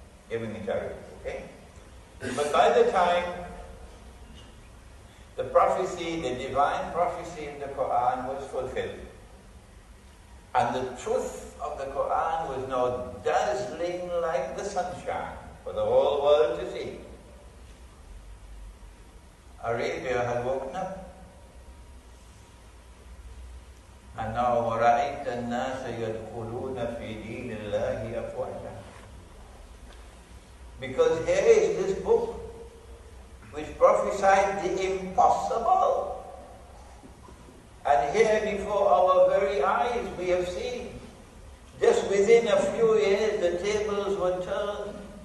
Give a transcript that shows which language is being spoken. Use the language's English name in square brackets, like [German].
[English] Given in charity, okay? But by the time the prophecy, the divine prophecy in the Quran was fulfilled, and the truth of the Quran was now dazzling like the sunshine for the whole world to see, Arabia had woken up. And now, [Arabic] وَرَأَيْتَ النَّاسَ يَدْخُلُونَ فِي دِينِ اللَّهِ أَفْوَاجًا. [English] Because here is this book which prophesied the impossible. And here before our very eyes we have seen, just within a few years the tables were turned.